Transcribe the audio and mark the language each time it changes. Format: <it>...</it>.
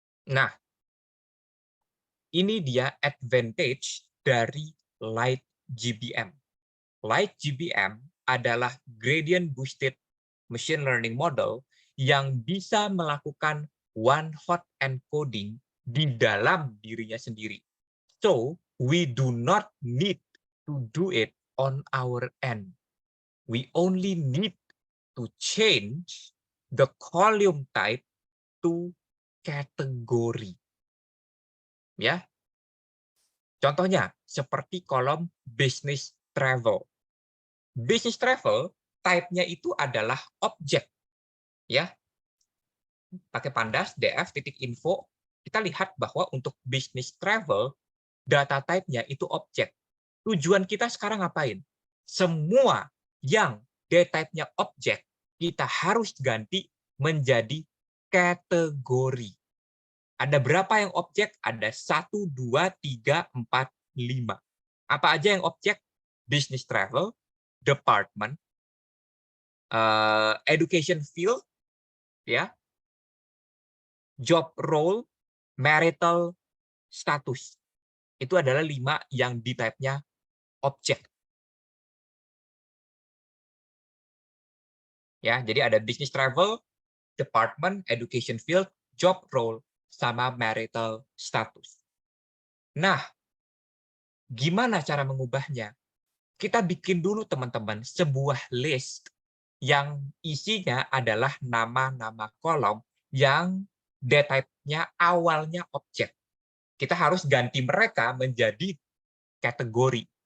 <id>Nah, ini dia advantage dari Light GBM. Light GBM adalah gradient boosted machine learning model yang bisa melakukan one hot encoding di dalam dirinya sendiri.</id> <en>So, we do not need to do it on our end. We only need to change the column type to category.</en> <id>Ya. Contohnya seperti kolom business travel. Business travel type-nya itu adalah objek. Ya. Pakai pandas df.info, kita lihat bahwa untuk business travel data type-nya itu objek. Tujuan kita sekarang ngapain? Semua yang data type-nya objek, kita harus ganti menjadi kategori. Ada berapa yang objek? Ada 1, 2, 3, 4, 5. Apa aja yang objek? Business travel, department, education field, ya, job role, marital status. Itu adalah 5 yang di type-nya objek. Ya, jadi ada business travel, department, education field, job role, sama marital status. Nah, gimana cara mengubahnya? Kita bikin dulu teman-teman sebuah list yang isinya adalah nama-nama kolom yang data type-nya awalnya objek. Kita harus ganti mereka menjadi kategori.</id>